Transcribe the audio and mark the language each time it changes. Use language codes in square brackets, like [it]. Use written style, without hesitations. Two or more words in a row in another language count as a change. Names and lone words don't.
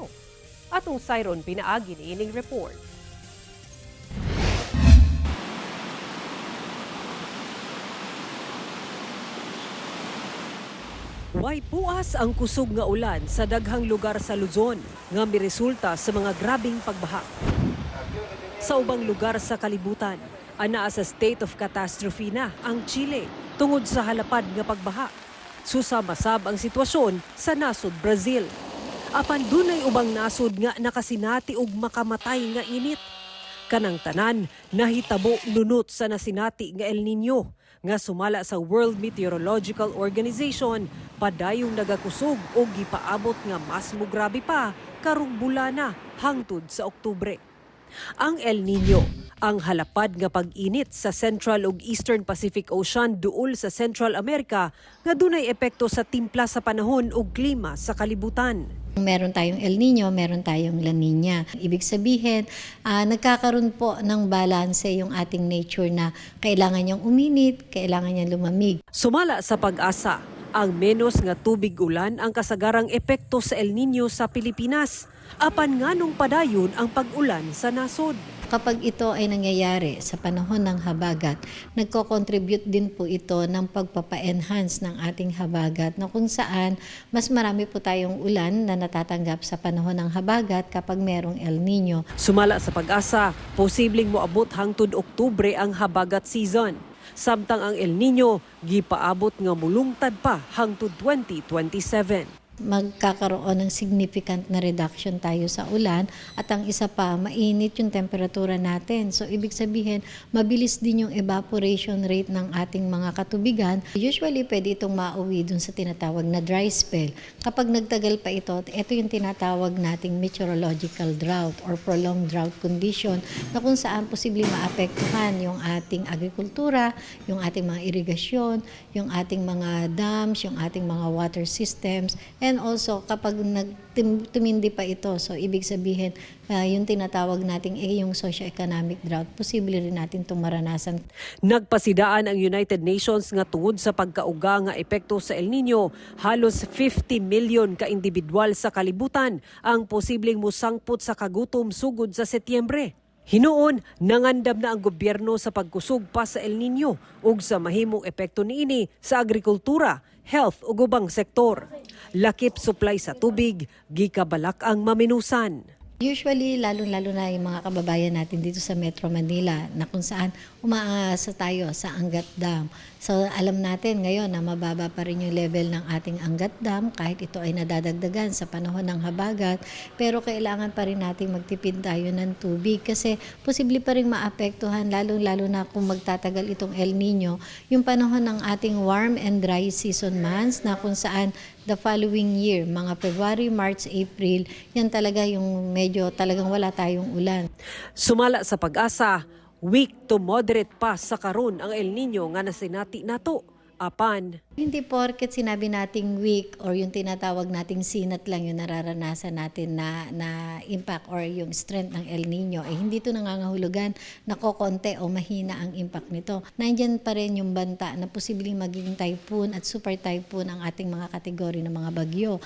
[ceb] Atong sayron pinaagi ni ining report. Way puas ang kusog nga ulan sa daghang lugar sa Luzon nga miresulta sa mga grabing pagbaha. Sa ubang lugar sa kalibutan, anaa sa [en] state of catastrophe [ceb] na ang Chile tungod sa halapad nga pagbaha. Susamasab ang sitwasyon sa nasod Brazil. Apan dunay ubang nasod nga nakasinati og makamatay nga init. Kanang tanan nahitabo nunot sa nasinati nga El Nino nga sumala sa World Meteorological Organization padayong nagakusog o gipaabot nga mas mograbe pa karong bulana hangtod sa Oktubre. Ang El Nino, ang halapad nga pag-init sa Central ug Eastern Pacific Ocean duol sa Central America nga dunay epekto sa timpla sa panahon ug klima sa kalibutan. [tl] Meron tayong El Nino, meron tayong La Nina. Ibig sabihin, nagkakaroon po ng balanse yung ating nature na kailangan niyang uminit, kailangan niyang lumamig. [ceb] Sumala sa pag-asa, ang menos nga tubig ulan ang kasagarang epekto sa El Nino sa Pilipinas. Apan nganong padayon ang pag-ulan sa nasod. [tl] Kapag ito ay nangyayari sa panahon ng habagat, nagko-contribute din po ito ng pagpapa-enhance ng ating habagat na kung saan mas marami po tayong ulan na natatanggap sa panahon ng habagat kapag merong El Nino. [ceb] Sumala sa pag-asa, posibleng moabot hangtod Oktubre ang habagat season. Samtang ang El Nino, gipaabot nga mulungtad pa hangtod 2027. [tl] Magkakaroon ng significant na reduction tayo sa ulan at ang isa pa, mainit yung temperatura natin. So ibig sabihin, mabilis din yung [en] evaporation rate [tl] ng ating mga katubigan. Usually, pwede itong mauwi dun sa tinatawag na [en] dry spell. [tl] Kapag nagtagal pa ito yung tinatawag nating [en] meteorological drought or prolonged drought condition [tl] na kung saan posibleng maapektuhan yung ating agrikultura, yung ating mga irigasyon, yung ating mga dams, yung ating mga [en] water systems. And also, [tl] kapag tumindi pa ito, so ibig sabihin, yung tinatawag nating yung [en] socio-economic drought, [tl] posible rin natin itong maranasan. [ceb] Nagpasidaan ang United Nations nga tungod sa pagkauga nga epekto sa El Nino, halos 50 million ka individual sa kalibutan ang posibleng musangpot sa kagutom sugod sa Setyembre. Hinuon, nangandam na ang gobyerno sa pagkusog pa sa El Nino ug sa mahimong epekto niini sa agrikultura, health ug ubang sektor. Lakip supply sa tubig, gikabalak ang maminusan. [tl] Usually, lalo-lalo na yung mga kababayan natin dito sa Metro Manila na kung saan umaasa tayo sa Angat Dam. So alam natin ngayon na mababa pa rin yung level ng ating Angat Dam kahit ito ay nadadagdagan sa panahon ng habagat. Pero kailangan pa rin natin magtipid tayo ng tubig kasi posible pa rin maapektuhan lalo-lalo na kung magtatagal itong El Nino. Yung panahon ng ating [en] warm and dry season months [tl] na kung saan [en] the following year, [tl] mga February, March, April, yan talaga yung medyo talagang wala tayong ulan. [ceb] Sumala sa pag-asa, [en] weak to moderate [ceb] pa sa karon ang El Nino nga nasinati nato. Apan, [tl] hindi porket sinabi nating weak or yung tinatawag nating sinat lang yung nararanasan natin na impact or yung strength ng El Nino, hindi ito nangangahulugan na kokonte o mahina ang impact nito. Nandiyan pa rin yung banta na posibleng magiging typhoon at [en] super typhoon [tl] ang ating mga kategory ng mga bagyo.